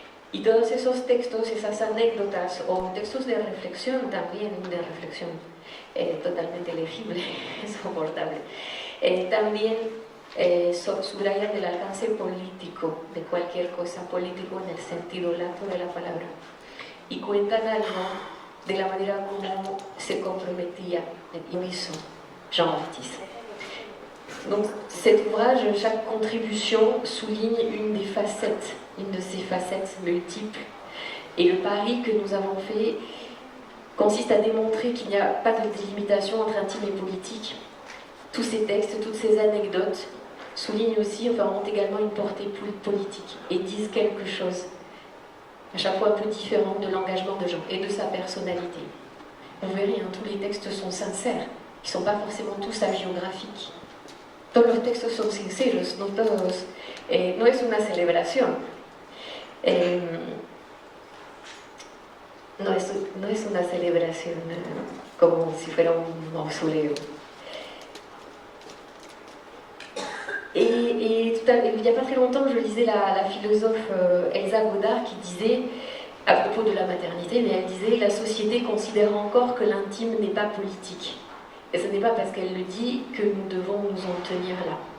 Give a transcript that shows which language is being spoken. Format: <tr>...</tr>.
<es>Y todos esos textos, esas anécdotas o textos de reflexión también, de reflexión totalmente legible, soportable, también subrayan el alcance político de cualquier cosa, político en el sentido lato de la palabra, y cuentan algo de la manera como se comprometía y hizo Jean Ortiz.</es> <fr>Donc cet ouvrage, chaque contribution souligne une de ces facettes multiples. Et le pari que nous avons fait consiste à démontrer qu'il n'y a pas de délimitation entre intime et politique. Tous ces textes, toutes ces anecdotes soulignent aussi, enfin ont également une portée politique et disent quelque chose, à chaque fois un peu différent de l'engagement de Jean et de sa personnalité. Vous verrez, tous les textes sont sincères, ils ne sont pas forcément tous hagiographiques.</fr> <es>Todos los textos son sinceros, no todos, no es una celebración, no es una celebración como si fuera un mausoleo.</es> <fr>Et il n'y a pas très longtemps, je lisais la philosophe Elsa Godard qui disait, à propos de la maternité, mais elle disait « La société considère encore que l'intime n'est pas politique ». Et ce n'est pas parce qu'elle le dit que nous devons nous en tenir là.</fr>